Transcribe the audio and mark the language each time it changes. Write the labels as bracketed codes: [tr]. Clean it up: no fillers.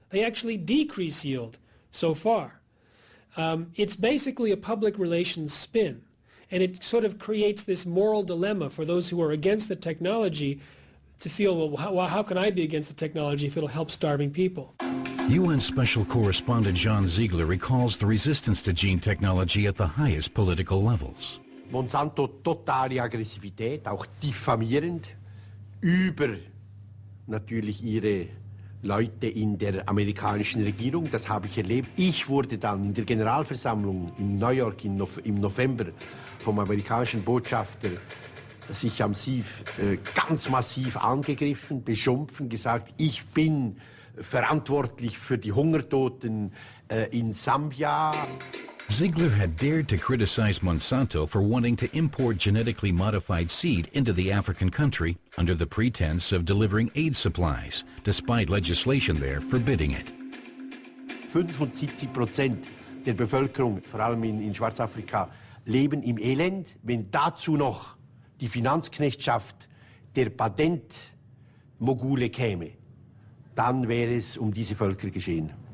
[en] They actually decrease yield so far. It's basically a public relations spin, and it sort of creates this moral dilemma for those who are against the technology to feel, well, how can I be against the technology if it'll help starving people? UN Special Correspondent John Ziegler recalls the resistance to gene technology at the highest political levels. [de] Monsanto totale Aggressivität, auch diffamierend, über natürlich ihre Leute in der amerikanischen Regierung. Das habe ich erlebt. Ich wurde dann in der Generalversammlung in New York im November vom amerikanischen Botschafter sich ganz massiv angegriffen, beschimpft, gesagt, ich bin verantwortlich für die Hungertoten in Sambia. [en] Ziegler had dared to criticize Monsanto for wanting to import genetically modified seed into the African country under the pretense of delivering aid supplies, despite legislation there forbidding it. [de] 75% der Bevölkerung, vor allem in Schwarzafrika, leben im Elend. Wenn dazu noch die Finanzknechtschaft der Patentmogule käme, dann wäre es diese Völker geschehen.